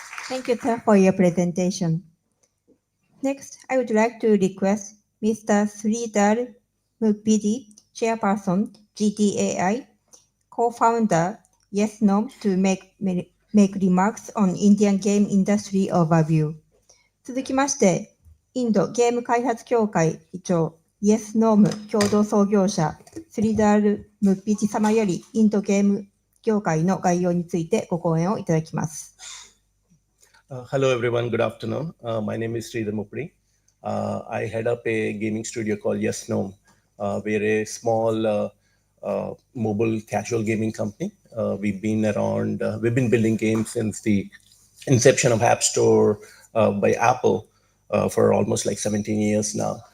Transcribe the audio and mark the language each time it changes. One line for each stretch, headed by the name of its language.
English: Thank you, sir, for your presentation. Next, I would like to request Mr. Sridhar Mukpidi, Chairperson, GTAI, co-founder, Yes No, to make remarks on Indian game industry overview.
Japanese: 続きまして、インドゲーム開発協会議長、イエスノーム共同創業者、スリダール・ムッピチ様よりインドゲーム業界の概要についてご講演をいただきます。
English: Hello, everyone. Good afternoon. My name is Sridhar Mupri. I head up a gaming studio called Yes No. We're a small mobile casual gaming company. We've been around, we've been building games since the inception of App Store by Apple for almost like 17 years now.